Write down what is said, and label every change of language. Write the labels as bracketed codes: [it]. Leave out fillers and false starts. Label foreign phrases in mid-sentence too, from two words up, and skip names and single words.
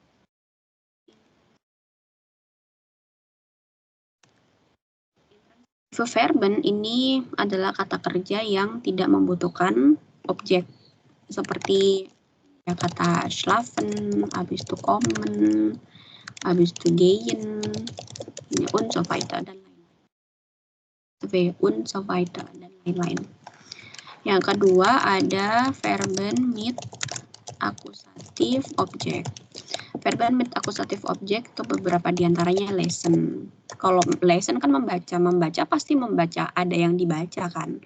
[id] Verben ini adalah kata kerja yang tidak membutuhkan objek seperti ya, kata schlafen, habis itu kommen, habis itu gehen, [de] und so weiter [id] dan lain-lain. Yang kedua ada [de] Verben mit akusatif objek. Verben mit akusatif objek [id] itu beberapa diantaranya lesen. Kalau lesen kan membaca pasti membaca, ada yang dibaca kan.